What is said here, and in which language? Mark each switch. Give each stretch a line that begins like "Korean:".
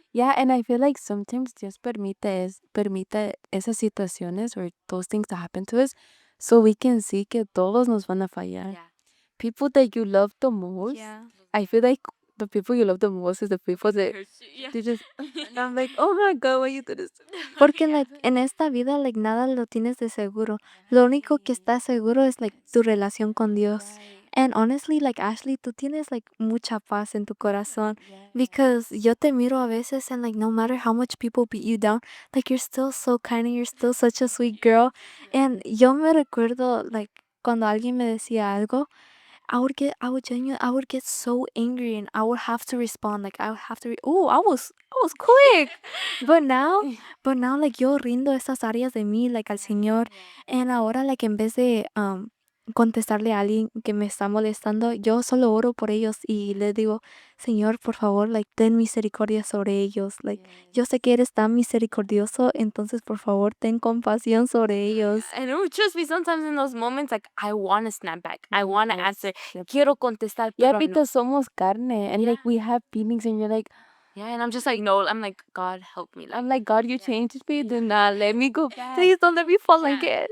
English: Yeah, and I feel like sometimes
Spanish: Dios permite esas situaciones
English: or those things to happen to us so we can see
Spanish: que todos nos van a fallar.
English: Yeah. People that you love the most, Yeah. I feel like the people you love the most is the people that Yeah. they just, and I'm like, oh my God, why you do this to me?
Spanish: Porque like en esta vida like nada lo tienes de seguro. Lo único que está seguro es like tu relación con Dios.
English: Right. And honestly, like
Spanish: Ashley, tú tienes like mucha paz en tu corazón
English: Yes. because
Spanish: yo te miro a veces
English: and like no matter how much people beat you down, like you're still so kind and you're still such a sweet girl. And
Spanish: yo me recuerdo like cuando alguien me decía algo,
English: I would get so angry and I would have to respond. Like I would have to, I was quick. But now, like
Spanish: yo rindo estas áreas de mí, like al Señor.
English: And
Spanish: ahora, like en vez de contestarle a alguien que me está molestando, yo solo oro por ellos y le digo, Señor, por favor, like ten misericordia sobre ellos. Like yo sé que eres tan misericordioso, entonces por favor ten compasión sobre ellos.
English: And trust me, sometimes in those moments, like I want to snap back. I want to answer. Yep.
Spanish: Quiero contestar,
English: Yeah,
Spanish: pero no.
English: because
Spanish: somos carne
English: and like we have feelings and you're like, Yeah, and I'm just like, no. I'm like, God help me. I'm like, God, you changed me. Do not let me go back. Please don't let me fall Yeah. again.